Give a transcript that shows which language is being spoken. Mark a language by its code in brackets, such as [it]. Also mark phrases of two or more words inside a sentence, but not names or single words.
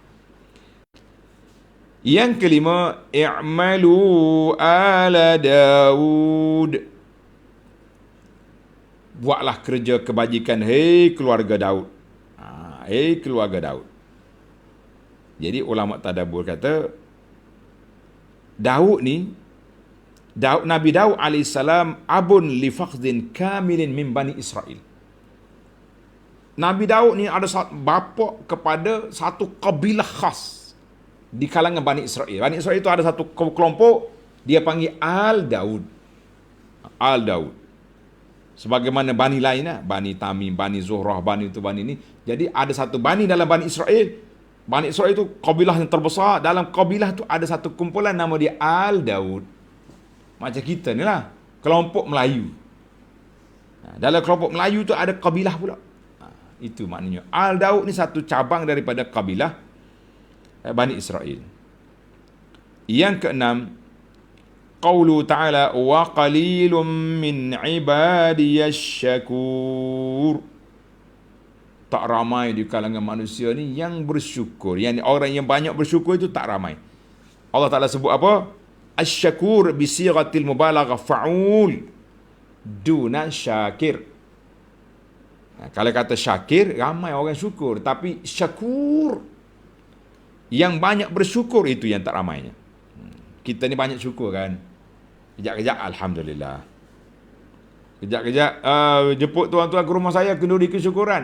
[ms] Yang kelima, [ar] اعملوا آل داود. [ms] Buatlah kerja kebajikan, hei keluarga Daud. Hei keluarga Daud. Jadi ulama tadabbur kata, Daud ni Nabi Daud alaihissalam [ar] أب لفخذ كامل من بني إسرائيل. [ms] Nabi Daud ni ada bapa kepada satu kabilah khas di kalangan Bani Israel. Bani Israel itu ada satu kelompok, dia panggil Al Daud. Al Daud. Sebagaimana Bani lain lah. Bani Tamim, Bani Zuhrah, Bani itu, Bani ini. Jadi ada satu Bani dalam Bani Israel. Bani Israel itu kabilah yang terbesar. Dalam kabilah itu ada satu kumpulan nama dia Al Daud. Macam kita ni lah. Kelompok Melayu. Dalam kelompok Melayu tu ada kabilah pula. Itu maknanya. Al Daud ni satu cabang daripada kabilah Bani Israel. Yang keenam, [ar] قوله تعالى وقليل من عبادي الشكور. [ms] Tak ramai di kalangan manusia ni yang bersyukur. Yang orang yang banyak bersyukur itu tak ramai. Allah Ta'ala sebut apa? [ar] الشكور بصيغة المبالغة فعول دون شاكر. [ms] Kalau kata syakir, ramai orang syukur. Tapi syakur, yang banyak bersyukur itu yang tak ramainya. Kita ni banyak syukur kan. Kejap-kejap, Alhamdulillah. Kejap-kejap, jemput tuan-tuan ke rumah saya, kenduri kesyukuran.